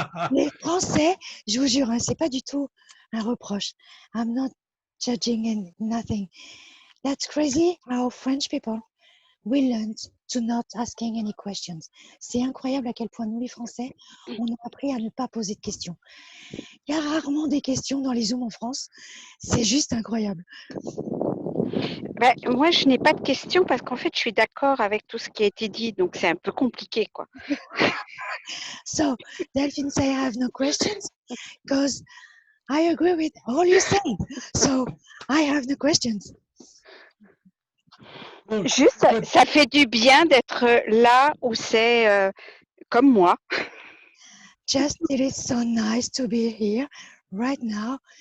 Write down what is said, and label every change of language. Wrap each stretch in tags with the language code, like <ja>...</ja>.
<fr>Les Français, je vous jure, hein, c'est pas du tout un reproche.</fr> <en>I'm not judging and nothing. That's crazy how French people, we learned to not asking any questions.</en> <fr>C'est incroyable à quel point nous, les Français, on a appris à ne pas poser de questions. Il y a rarement des questions dans les Zooms en France. C'est juste incroyable. Ben, moi, je n'ai pas de questions parce qu'en fait, je suis d'accord avec tout ce qui a été dit, donc c'est un peu compliqué, quoi.</fr> <en>So, Delphine say I have no questions because I agree with all you said. So, I have no questions. Well,</en> <fr>Juste,</fr> <en>but</en> <fr>ça fait du bien d'être là où c'est comme moi.</fr> <en>Just it is so nice to be here right now.</en>